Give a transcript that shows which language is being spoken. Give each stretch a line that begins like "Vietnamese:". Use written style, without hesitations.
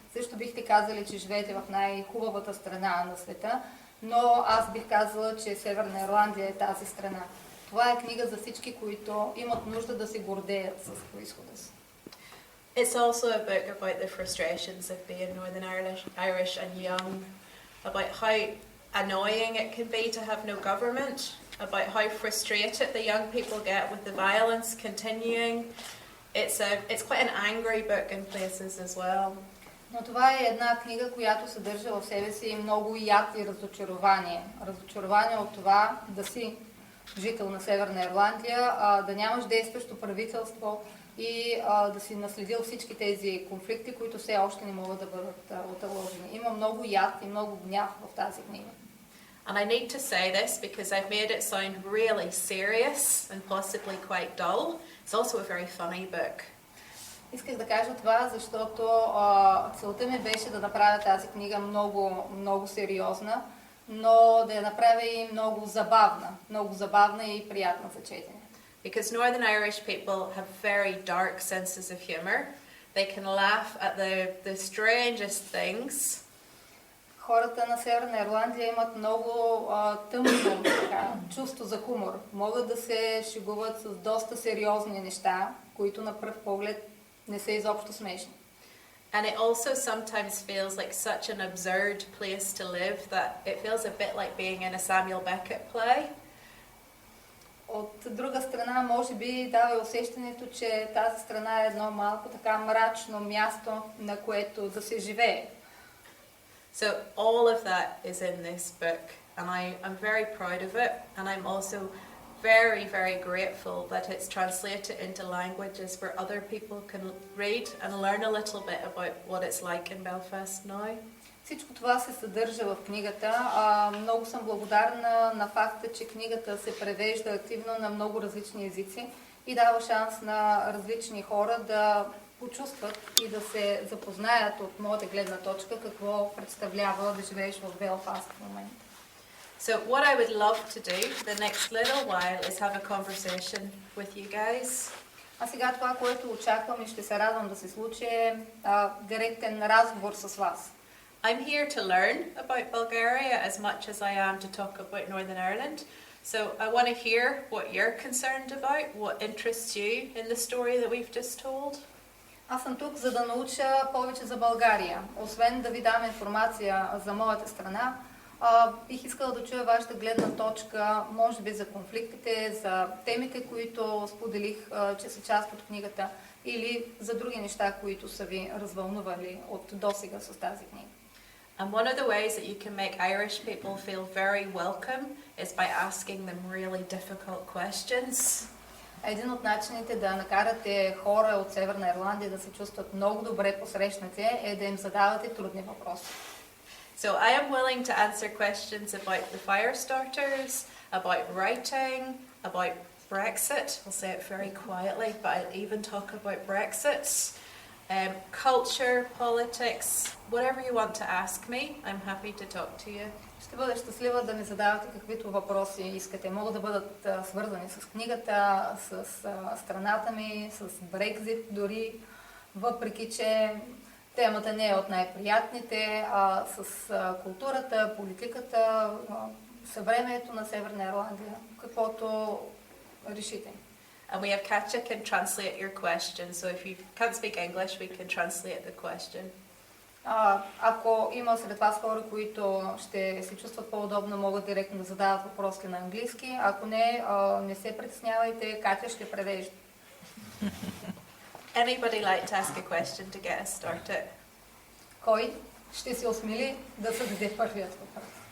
Bulgarian: Също бихте казали, че живеете в най-хубавата страна на света, но аз бих казала, че Северна Ирландия е тази страна. Това е книга за всички, които имат нужда да се гордеят с произхода си.
English: It's also a book about the frustrations of being Northern Irish and young, about how annoying it can be to have no government, about how frustrated the young people get with the violence continuing. It's quite an angry book in places as well.
Bulgarian: Но това е една книга, която съдържа в себе си много яд и разочарование. Разочарование от това да си жител на Северна Ирландия, да нямаш действащо правителство и да си наследил всички тези конфликти, които все още не могат да бъдат отложени. Има много яд и много гняв в тази книга.
English: And I need to say this because I've made it sound really serious and possibly quite dull. It's also a very funny book.
Bulgarian: Исках да кажа това, защото целта ми беше да направя тази книга много сериозна, но да я направя и много забавна и приятна за четене.
English: Because Northern Irish people have very dark senses of humor. They can laugh at the strangest things.
Bulgarian: Хората на Северна Ирландия имат много тъмно чувство за хумор. Могат да се шегуват с доста сериозни неща, които на пръв поглед не са изобщо смешни.
English: And it also sometimes feels like such an absurd place to live that it feels a bit like being in a Samuel Beckett play.
Bulgarian: От друга страна, може би дава усещането, че тази страна е едно малко така мрачно място, на което да се живее.
English: So all of that is in this book, and I'm very proud of it, and I'm also very, very grateful that it's translated into languages where other people can read and learn a little bit about what it's like in Belfast now.
Bulgarian: Всичко това се съдържа в книгата. Много съм благодарна на факта, че книгата се превежда активно на много различни езици и дава шанс на различни хора да почувстват и да се запознаят от моята гледна точка какво представлява да живееш в Белфаст в момента.
English: So what I would love to do for the next little while is have a conversation with you guys.
Bulgarian: А сега това, което очаквам и ще се радвам да се случи е директен разговор с вас.
English: I'm here to learn about Bulgaria as much as I am to talk about Northern Ireland. So I want to hear what you're concerned about, what interests you in the story that we've just told.
Bulgarian: Аз съм тук, за да науча повече за България. Освен да ви дам информация за моята страна, бих искала да чуя вашата гледна точка, може би за конфликтите, за темите, които споделих, че са част от книгата, или за други неща, които са ви развълнували от досега с тази книга.
English: And one of the ways that you can make Irish people feel very welcome is by asking them really difficult questions.
Bulgarian: Един от начините да накарате хора от Северна Ирландия да се чувстват много добре посрещнати е да им задавате трудни въпроси.
English: So I am willing to answer questions about the fire starters, about writing, about Brexit. I'll say it very quietly, but I'll even talk about Brexit. Culture, politics, whatever you want to ask me, I'm happy to talk to you.
Bulgarian: Ще бъда щастлива да ми задавате каквито въпроси искате. Могат да бъдат свързани с книгата, с страната ми, с Брекзит дори, въпреки че темата не е от най-приятните, с културата, политиката, съвремието на Северна Ирландия, каквото решите.
English: And we have Katja can translate your question, so if you can't speak English, we can translate the question.
Bulgarian: Ако има сред вас хора, които ще се чувстват по-удобно, могат директно да задават въпроси на английски. Ако не, не се притеснявайте, Катя ще превежда.
English: Anybody like to ask a question to get us started?
Bulgarian: Кой ще се осмели да зададе първият въпрос?